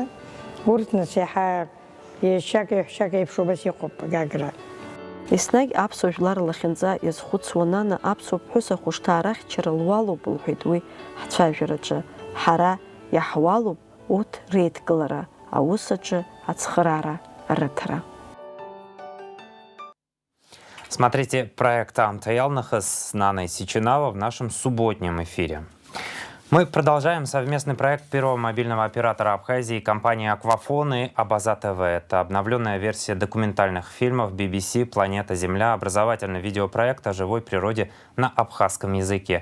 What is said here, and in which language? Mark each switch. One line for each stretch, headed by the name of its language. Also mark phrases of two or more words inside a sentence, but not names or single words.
Abkhazian: Урҭ нас иаҳа еишьак еиԥш убас иҟоуп Гагра. Еснагь аԥсуа жәлар лахьынҵа иазхәыцуа Нана аԥсуа ԥҳәыс ахәышҭаа арахьчара луалуп, лҳәеит уи ҳцәажәараҿы. Ҳара иаҳуалуп урҭ реидкылара, аус аҿы ацхыраара рыҭара.
Russian: Смотрите проект Амта Ялнахас с Наной Сичинава в нашем субботнем эфире. Мы продолжаем совместный проект первого мобильного оператора Абхазии и компании «Аквафон» и Абаза ТВ. Это обновленная версия документальных фильмов BBC «Планета Земля», образовательный видеопроект о живой природе на абхазском языке.